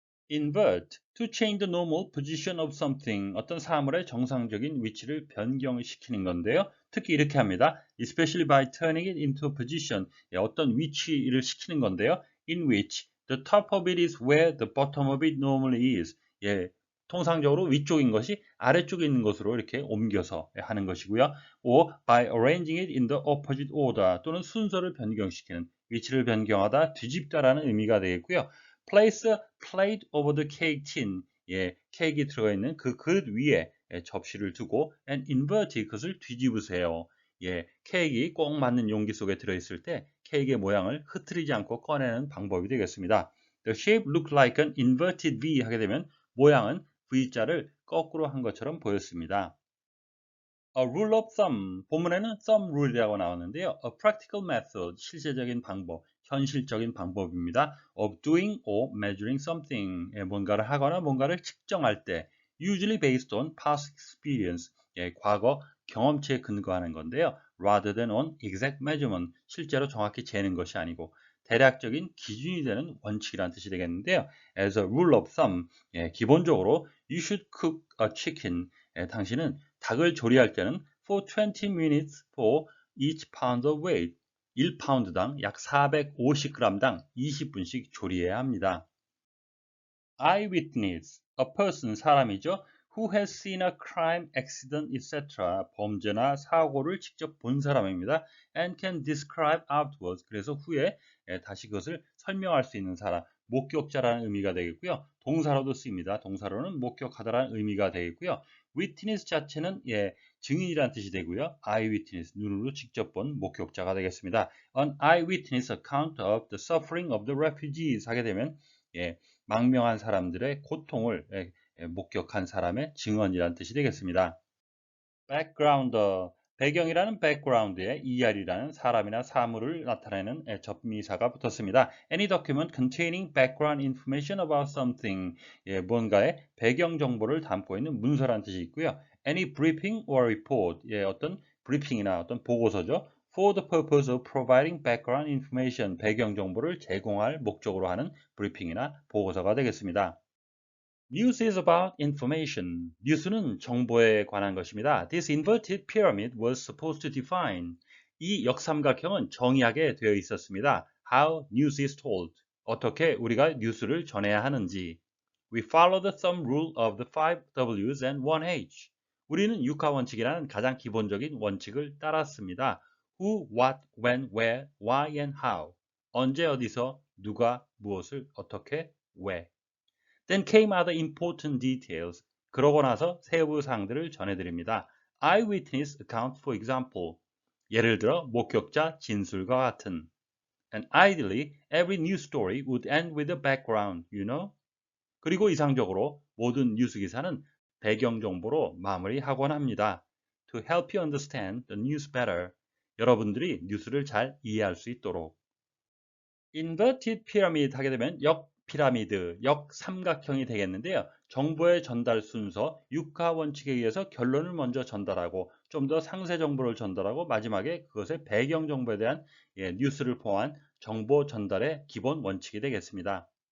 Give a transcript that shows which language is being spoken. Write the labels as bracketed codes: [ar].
[en] Invert, to change the normal position of something, [ko] 어떤 사물의 정상적인 위치를 변경시키는 건데요. 특히 이렇게 합니다. [en] Especially by turning it into a position, [ko] 어떤 위치를 시키는 건데요. [en] In which the top of it is where the bottom of it normally is. [ko] 통상적으로 위쪽인 것이 아래쪽에 있는 것으로 이렇게 옮겨서 하는 것이고요. [en] Or by arranging it in the opposite order, [ko] 또는 순서를 변경시키는, 위치를 변경하다, 뒤집다라는 의미가 되겠고요. [en] Place a plate over the cake tin. [ko] 케이크가 들어가 있는 그 그릇 위에 접시를 두고 [en] and invert it, [ko] 그것을 뒤집으세요. 케이크가 꼭 맞는 용기 속에 들어있을 때 케이크의 모양을 흐트리지 않고 꺼내는 방법이 되겠습니다. [en] The shape looked like an inverted V [ko] 하게 되면 모양은 V자를 거꾸로 한 것처럼 보였습니다. [en] A rule of thumb, [ko] 본문에는 thumb rule이라고 나왔는데요. [en] A practical method, [ko] 실제적인 방법, 현실적인 방법입니다. [en] Of doing or measuring something, [ko] 뭔가를 하거나 뭔가를 측정할 때 [en] usually based on past experience, [ko] 과거 경험치에 근거하는 건데요. [en] Rather than on exact measurement, [ko] 실제로 정확히 재는 것이 아니고 대략적인 기준이 되는 원칙이라는 뜻이 되겠는데요. [en] As a rule of thumb, [ko] 기본적으로 [en] you should cook a chicken, [ko] 당신은 닭을 조리할 때는 [en] for 20 minutes for each pound of weight, [ko] 1파운드당 약 450g당 20분씩 조리해야 합니다. [en] Eyewitness, a person, [ko] 사람이죠. [en] who has seen a crime, accident, etc. [ko] 범죄나 사고를 직접 본 사람입니다. [en] and can describe afterwards. [ko] 그래서 후에 다시 그것을 설명할 수 있는 사람, 목격자라는 의미가 되겠고요. 동사로도 쓰입니다. 동사로는 목격하다라는 의미가 되겠고요. witness 자체는 증인이라는 뜻이 되고요. eyewitness, 눈으로 직접 본 목격자가 되겠습니다. [en] An eyewitness account of the suffering of the refugees [ko] 하게 되면 망명한 사람들의 고통을 목격한 사람의 증언이라는 뜻이 되겠습니다. background, 배경이라는 background에 ER이라는 사람이나 사물을 나타내는 접미사가 붙었습니다. [en] Any document containing background information about something, [ko] 뭔가의 배경 정보를 담고 있는 문서라는 뜻이 있고요. [en] Any briefing or report, [ko] 어떤 브리핑이나 어떤 보고서죠. [en] For the purpose of providing background information, [ko] 배경 정보를 제공할 목적으로 하는 브리핑이나 보고서가 되겠습니다. [en] News is about information. [ko] 뉴스는 정보에 관한 것입니다. [en] This inverted pyramid was supposed to define. [ko] 이 역삼각형은 정의하게 되어 있었습니다. [en] How news is told. [ko] 어떻게 우리가 뉴스를 전해야 하는지. [en] We follow the thumb rule of the 5Ws and 1H. [ko] 우리는 육하 원칙이라는 가장 기본적인 원칙을 따랐습니다. [en] Who, what, when, where, why, and how. [ko] 언제, 어디서, 누가, 무엇을, 어떻게, 왜. [en] Then came other important details. [ko] 그러고 나서 세부 사항들을 전해드립니다. [en] Eyewitness account, for example. [ko] 예를 들어 목격자 진술과 같은. [en] And ideally, every news story would end with a background, you know? [ko] 그리고 이상적으로 모든 뉴스 기사는 배경 정보로 마무리하곤 합니다. [en] To help you understand the news better. [ko] 여러분들이 뉴스를 잘 이해할 수 있도록. Inverted pyramid 하게 되면 피라미드, 역삼각형이 되겠는데요. 정보의 전달 순서, 육하 원칙에 의해서 결론을 먼저 전달하고 좀 더 상세 정보를 전달하고 마지막에 그것의 배경 정보에 대한 뉴스를 포함한 정보 전달의 기본 원칙이 되겠습니다.